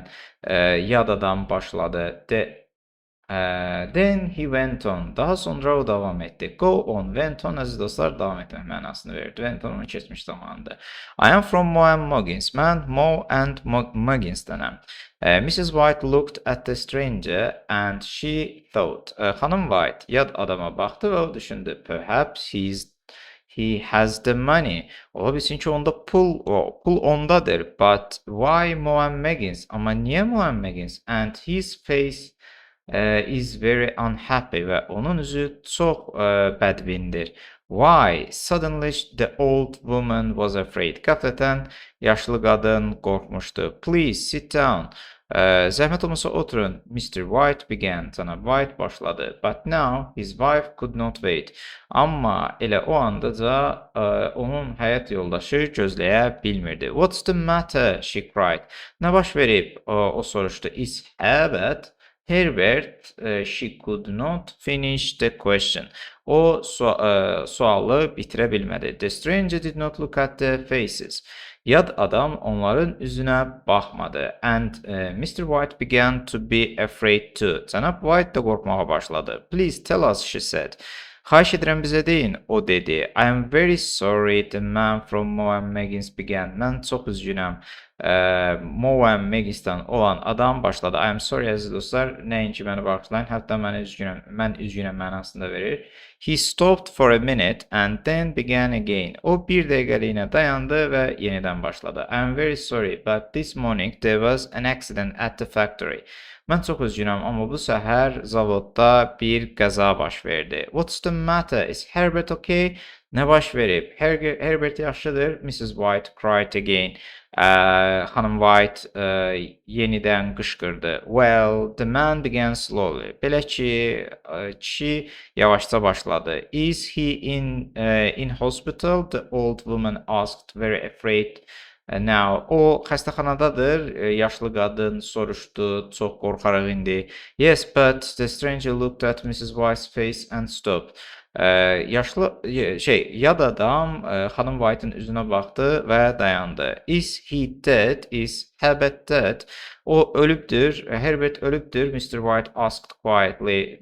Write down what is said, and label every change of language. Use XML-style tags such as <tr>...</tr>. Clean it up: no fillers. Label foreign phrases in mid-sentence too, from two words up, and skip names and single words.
<az>Yad adam başladı.</az> <en>Then he went on.</en> <az>Daha sonra o davam etdi.</az> <en>Go on, went on,</en> <az>əziz dostlar, davam etmək mənasını verdi.</az> <en>Went on</en> <az>keçmiş zamanıdır.</az> <en>I am from Moe and Muggins.</en> <az>Mən Moe and Muggins'dənəm.</az> <en>Mrs. White looked at the stranger and she thought.</en> <az>Xanım White yad adama baxdı və o düşündü.</az> <en>Perhaps he has the money.</en> <az>Ola bilsin ki onda pul ondadır.</az> <en>But why Moe and Meggins?</en> <az>Amma niyə Moe and Meggins?</az> <en>And his face is very unhappy</en> <az>və onun üzü çox bədbindir.</az> <en>Why? Suddenly the old woman was afraid.</en> <az>Qəflətən yaşlı qadın qorxmuşdu.</az> <en>Please sit down.</en> <az>Zəhmət olmasa oturun.</az> <en>Mr. White began.</en> <az>Cənab White başladı.</az> <en>But now his wife could not wait.</en> <az>Amma elə o andaca onun həyat yoldaşı gözləyə bilmirdi.</az> <en>What's the matter? She cried.</en> <az>Nə baş verib? O soruşdu.</az> <en>Is Herbert? Herbert, she could not finish the question.</en> <az>O sualı bitirə bilmədi.</az> <en>The stranger did not look at the faces.</en> <az>Yad adam onların üzünə baxmadı.</az> <en>And Mr. White began to be afraid too.</en> <az>Cənab White da qorxmağa başladı.</az> <en>Please tell us, she said.</en> <az>Xahiş edirəm bizə deyin, o dedi.</az> <en>I am very sorry, the man from Moe and Meggins began.</en> <az>Mən çox üzgünəm. Moe and Meggins'dən olan adam başladı.</az> <en>I am sorry,</en> <az>əziz dostlar, nəinki məni bağışlayın, hətta mən üzgünəm mənasında verir.</az> <en>He stopped for a minute and then began again.</en> <az>O bir dəqiqəliyinə dayandı və yenidən başladı.</az> <en>I am very sorry, but this morning there was an accident at the factory.</en> <az>Mən çox üzgünəm, amma bu səhər zavodda bir qəza baş verdi.</az> <en>What's the matter? Is Herbert okay?</en> <az>Nə baş verib? Herbert yaxşıdır.</az> <en>Mrs. White cried again.</en> <az>Xanım White yenidən qışqırdı.</az> <en>Well, the man began slowly.</en> <az>Belə ki, kişi yavaşca başladı.</az> <en>Is he in hospital? The old woman asked, very afraid. Now,</en> <az>o xəstəxanadadır, yaşlı qadın soruşdu, çox qorxaraq indi.</az> <en>Yes, but the stranger looked at Mrs. White's face and stopped.</en> <az>Yad adam xanım White'ın üzünə baxdı və dayandı.</az> <en>Is he dead? Is Herbert dead?</en> <az>O ölübdür. Herbert ölübdür.</az> <en>Mr. White asked quietly.</en>